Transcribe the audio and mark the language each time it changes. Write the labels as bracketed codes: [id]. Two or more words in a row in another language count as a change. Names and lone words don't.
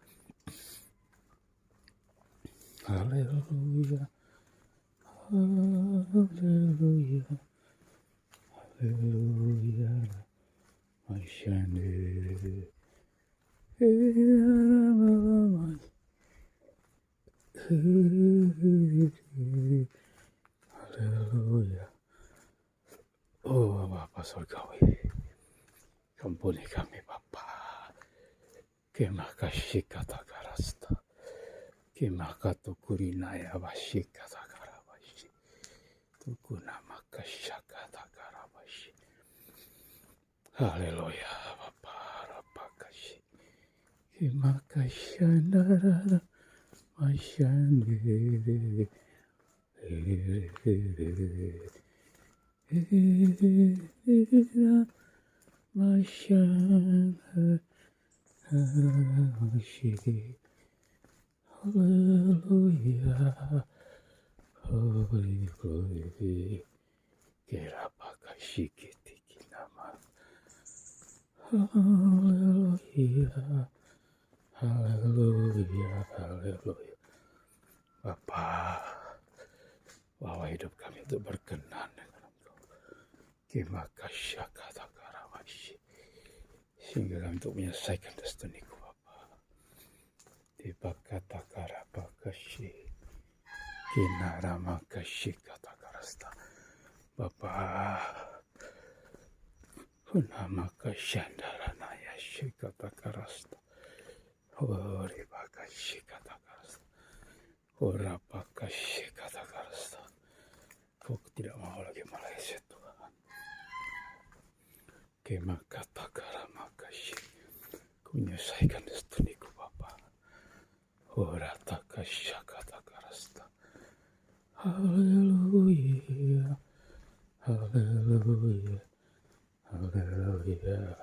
[id] Haleluya, haleluya, haleluya, masyande. Haleluya. Oh Bapa Surgawi, ampuni kami Bapa. Kemakasih kata karasta. Kemakato kurinaya bashi kata karabashi. Tukuna makasya kata karabashi. Haleluya Bapa rapakashi. Kemakasya narara masyande. [en] Hallelujah, holy, holy, kirapaka shikiti kinama. [id] Hallelujah, hallelujah, hallelujah. Bapa, bawa hidup kami untuk berkenan dengan Engkau. Kimakasya kata karawashi. Sehingga kami untuk menyelesaikan destiniku Bapa. Dibakata karapakashi. Kinaramakasyi kata karasta. Bapa. Punamakasyandara kata karasta. Oribakashi kata karasta. Orapakashi kata karasta. Kau tidak mau lagi meleset Tuhan. Kemakata karamakashi. Ku menyelesaikan destiniku Bapa. Oratakasya kata karasta. Haleluya, haleluya, haleluya.